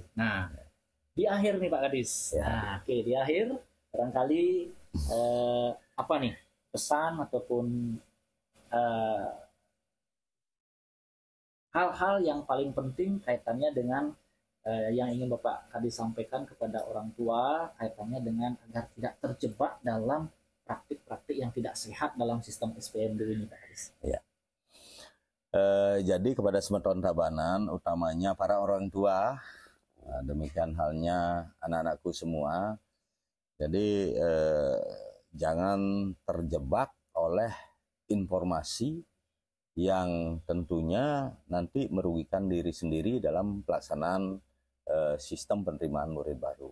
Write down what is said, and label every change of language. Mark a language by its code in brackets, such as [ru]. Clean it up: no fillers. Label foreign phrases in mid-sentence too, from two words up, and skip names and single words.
[id] Nah, di akhir nih Pak Kadis, di akhir barangkali apa nih pesan ataupun hal-hal yang paling penting kaitannya dengan yang ingin Bapak Kadis sampaikan kepada orang tua kaitannya dengan agar tidak terjebak dalam praktik-praktik yang tidak sehat dalam sistem SPMB ini Pak Kadis. Ya. Jadi kepada semeton Tabanan, utamanya para orang tua, demikian halnya anak-anakku semua, jadi jangan terjebak oleh informasi yang tentunya nanti merugikan diri sendiri dalam pelaksanaan sistem penerimaan murid baru.